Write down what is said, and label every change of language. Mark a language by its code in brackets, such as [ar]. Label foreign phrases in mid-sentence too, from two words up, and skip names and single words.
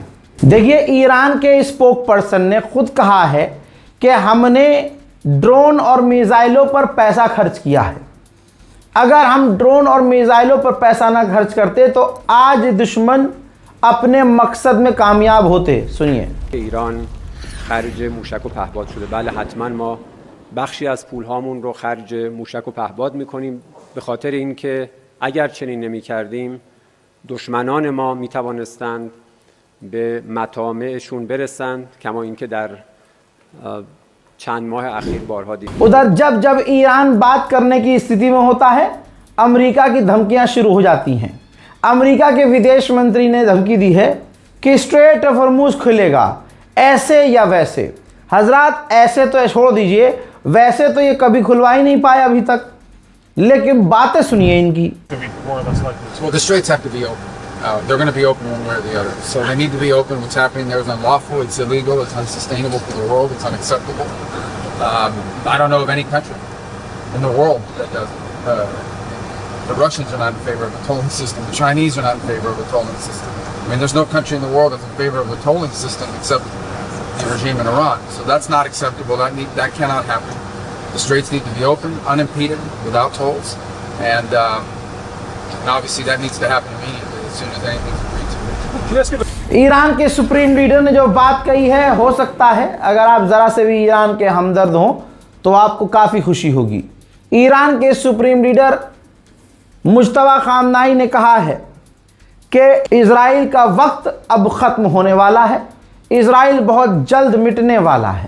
[hi] देखिए, ईरान के स्पोक पर्सन ने खुद कहा है कि हमने ड्रोन और मिसाइलों पर पैसा खर्च किया है। अगर हम ड्रोन और मिसाइलों पर पैसा ना खर्च करते तो आज दुश्मन अपने मकसद में कामयाब होते। सुनिए। [fa] ईरान खर्ج موشک و پهپاد شده. بله حتما ما بخشی از پولهامون رو خرج موشک و پهپاد میکنیم به خاطر اینکه اگر چنین نمیکردیم دشمنان ما میتوانستند به مطامعشون برسند، کما اینکه در چند ماه اخیر بارها دیدیم। [hi] उधर जब जब ईरान बात करने की स्थिति में होता है, अमेरिका की धमकियां शुरू हो जाती हैं। अमेरिका के विदेश मंत्री ने धमकी दी है कि स्ट्रेट ऑफ हॉर्मुज खुलेगा, ऐसे या वैसे। हजरात, ऐसे तो छोड़ दीजिए, वैसे तो ये कभी खुलवा ही नहीं पाया अभी तक। लेकिन बातें सुनिए इनकी। [en] Well, the straits have to be open. They're going to be open one way or the other. So they need to be open. What's happening there is unlawful. It's illegal. It's unsustainable for the world. It's unacceptable. I don't know of any country in the world that does it. The Russians are not in favor of a tolling system. The Chinese are not in favor of a tolling system. I mean, there's no country in the world that's in favor of a tolling system except the regime in Iran. So that's not acceptable. That cannot happen. The straits need to be open, unimpeded, without tolls, and obviously that needs to happen immediately as soon as anything's agreed to. [hi] ईरान के सुप्रीम लीडर ने जो बात कही है, हो सकता है अगर आप ज़रा से भी ईरान के हमदर्द हों तो आपको काफ़ी खुशी होगी। ईरान के सुप्रीम लीडर मुज्तबा खामनाई ने कहा है कि इजराइल का वक्त अब ख़त्म होने वाला है, इजराइल बहुत जल्द मिटने वाला है।